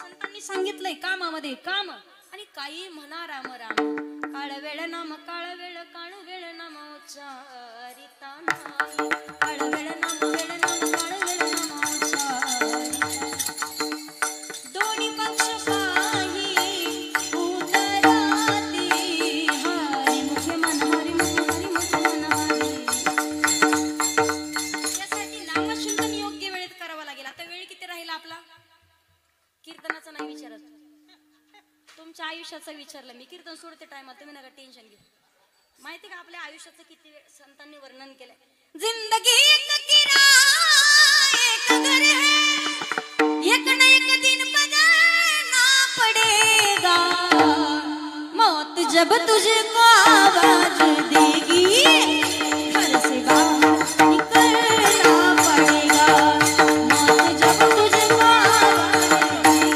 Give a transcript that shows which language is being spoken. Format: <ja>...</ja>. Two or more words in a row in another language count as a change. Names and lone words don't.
<mr>संतांनी सांगितलंय कामामध्ये काम. आणि काही म्हणा राम राम. काळ वेळ नाम काळ वेळ काळ वेळ नाम उच्चारिता नाही. काळ वेळ नाम वेळ नाम काळ वेळ नाम उच्चारिता. दोन्ही पक्ष पाही उतराती. हरी मुखे मन हरी मुखे मन हरी. यासाठी नामचिंतन योग्य वेळेत करावं लागेल. आता वेळ किती राहील आपला? कीर्तनाचं नाही विचारत, तुमच्या आयुष्याचं विचारलं मी. कीर्तन सोडते टायमात, तुम्ही नका टेन्शन घेऊ. माहिती का आपल्या आयुष्याचं किती वेळ संतांनी वर्णन केलंय.</mr> <hi>जिंदगी एक किरा एक घर है, एक न एक दिन बदलना पडेगा. मौत जब तुझको आवाज देगी, घर से बाहर निकलना पड़ेगा. मौत जब तुझको आवाज</hi>